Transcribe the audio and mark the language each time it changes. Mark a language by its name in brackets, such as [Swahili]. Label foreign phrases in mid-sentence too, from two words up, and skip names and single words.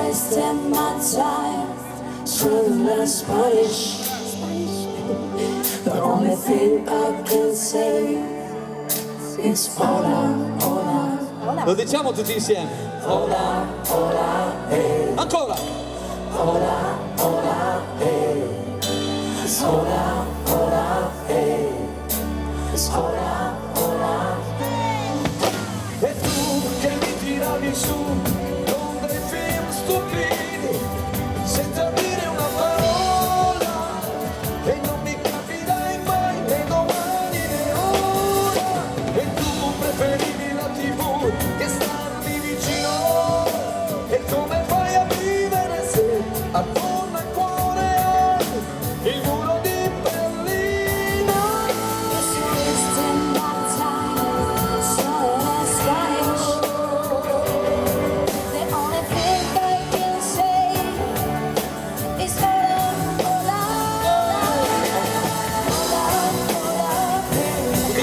[English] wasting my time learning Spanish. The only thing I can say is [Spanish] hola, hola. [Italian] Lo diciamo tutti insieme. [Spanish] Hola, hola, hey. [Italian] Ancora. [Spanish] Hola, hola, hey. Hola, hola, hey. Hola, hola. [Italian] E tu che mi tiravi su con dei film stupidi senza dire una parola e non mi capirai mai né domani né ora e tu preferivi la TV che starmi vicino e come fai a vivere se attorno al cuore hai il muro di Berlino? [English] Just wasting my time learning Spanish. The only thing I can say is [Spanish] hola, hola, hola, hola, [English] hey.